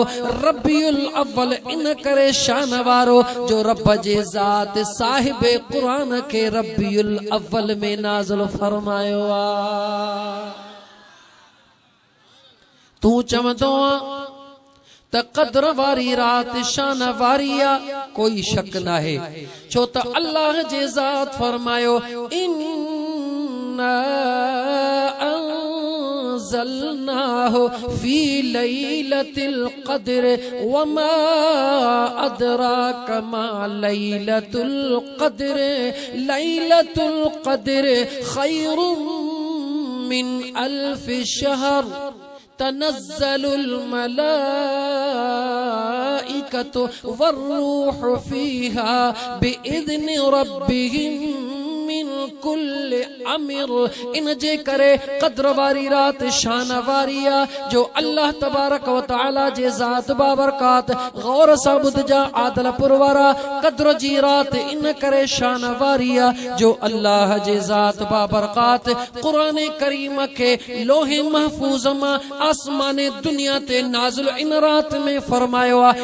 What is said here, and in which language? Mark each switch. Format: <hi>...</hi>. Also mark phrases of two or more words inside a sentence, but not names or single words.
<sd>रब्बीउल अव्वल इन करे शान वारो जो रब जे ज़ात साहिब क़ुरान के रब्बीउल अव्वल में नाज़िल फरमायो आ। तू चवंदो आ त क़द्र वारी रात शान वारी आ, कोई शक न है छो त अल्लाह जे ज़ात फरमायो इन्ना</sd> <ar>أنزلناه في ليلة القدر وما أدراك ما ليلة القدر ليلة القدر خير من ألف شهر تنزل الملائكة والروح فيها بإذن ربهم من كل أمر.</ar> <sd>इन जे करे क़द्र वारी रात शान वारी आ जो</sd> <ar>الله تبارك وتعالى</ar> <sd>जे ज़ात बाबरकात गौर सां ॿुधजा आदलपुर वारा। क़द्र जी रात इन करे शान वारी आ जो अल्लाह जे ज़ात बाबरकात क़ुरान करीम के लोहे महफूज़ मां आसमान दुनिया ते नाज़िल इन रात में फरमायो आ।</sd>